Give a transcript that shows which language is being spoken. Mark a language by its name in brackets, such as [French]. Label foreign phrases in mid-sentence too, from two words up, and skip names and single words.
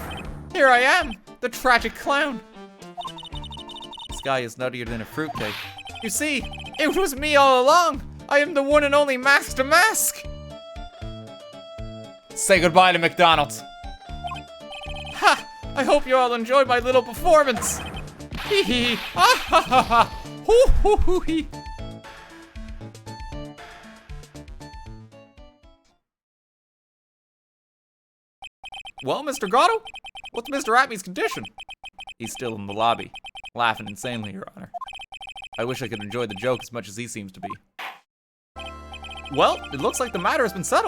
[English] Here I am, the tragic clown. This guy is nuttier than a fruitcake. You see, it was me all along. I am the one and only Mask to Mask. Say goodbye to McDonald's. Ha! I hope you all enjoyed my little performance. Hee hee. Ah ha ha ha. Hoo hoo hoo hee. Well, Mr. Gatto, what's Mr. Acme's condition? He's still in the lobby, laughing insanely, Your Honor. I wish I could enjoy the joke as much as he seems to be. Well, it looks like the matter has been settled.